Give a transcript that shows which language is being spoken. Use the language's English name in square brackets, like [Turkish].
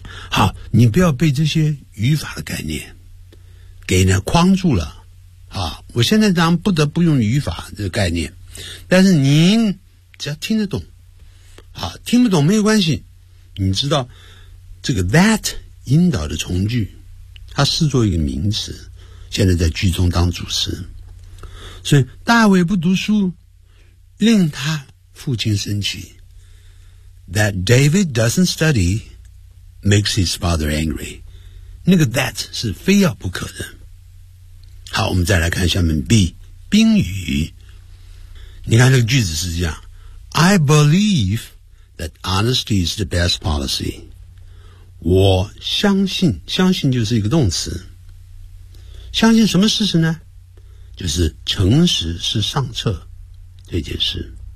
[Chinese] 好，你不要被这些语法的概念给呢框住了啊，我现在当然不得不用语法这个概念，但是您只要听得懂，啊，听不懂没有关系，你知道这个 that 引导的从句，它视作一个名词，现在在句中当主词，所以大卫不读书，令他父亲生气。 [English] That David doesn't study makes his father angry， [Chinese] 那个 that 是非要不可的。好，我们再来看下面 B， 宾语。你看这个句子是这样， [English] I believe that honesty is the best policy， [Chinese] 我相信，相信就是一个动词，相信什么事实呢，就是诚实是上策这件事。